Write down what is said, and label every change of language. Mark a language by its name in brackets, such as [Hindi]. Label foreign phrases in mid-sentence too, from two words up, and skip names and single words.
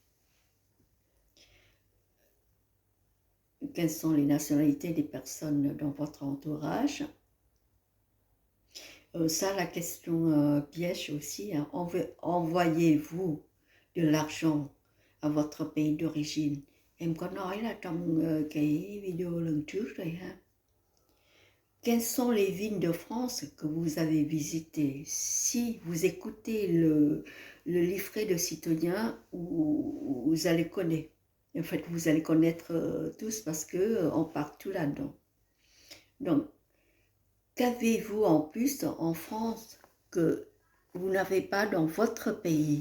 [French] Quelles sont les nationalités des personnes dans votre entourage? Ça, la question piège aussi, hein. Envoyez-vous de l'argent à votre pays d'origine? [Vietnamese] Em có nói là trong cái video lần trước rồi ha. [French] Quelles sont les villes de France que vous avez visitées? Si vous écoutez le livret de citoyen, vous allez connaître. En fait, vous allez connaître tous parce qu'on part tout là-dedans. Donc, qu'avez-vous en plus en France que vous n'avez pas dans votre pays?